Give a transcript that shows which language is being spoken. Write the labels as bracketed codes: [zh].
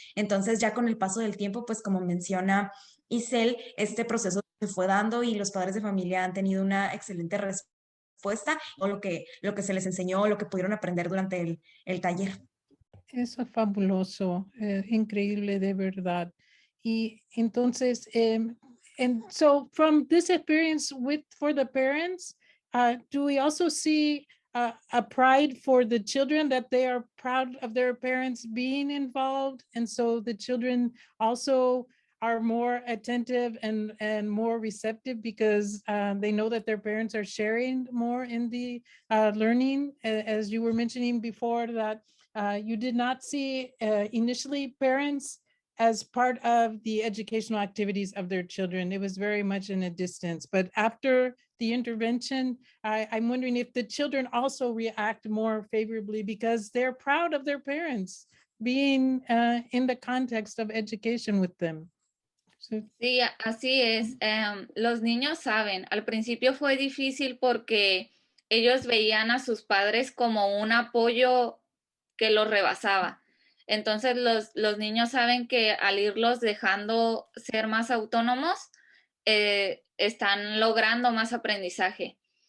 [es] Entonces ya con el paso del tiempo, pues como menciona Isel, este proceso se fue dando y los padres de familia han tenido una excelente respuesta o lo que se les enseñó, lo que pudieron aprender durante el taller. Eso es fabuloso, increíble de verdad. Y entonces, [en] and so from this experience for the parents, do we also see a pride for the children that they are proud of their parents being involved? And so the children also are more attentive and more receptive because they know that their parents are sharing more in the learning. As you were mentioning before, that you did not see initially parents as part of the educational activities of their children. It was very much in a distance. But after the intervention, I'm wondering if the children also react more favorably because they're proud of their parents being in the context of education with them. So, [es] Sí, así es. Los niños saben, al principio fue difícil porque ellos veían a sus padres como un apoyo que los rebasaba. Entonces los niños saben que al irlos dejando ser más autónomos, están logrando más aprendizaje.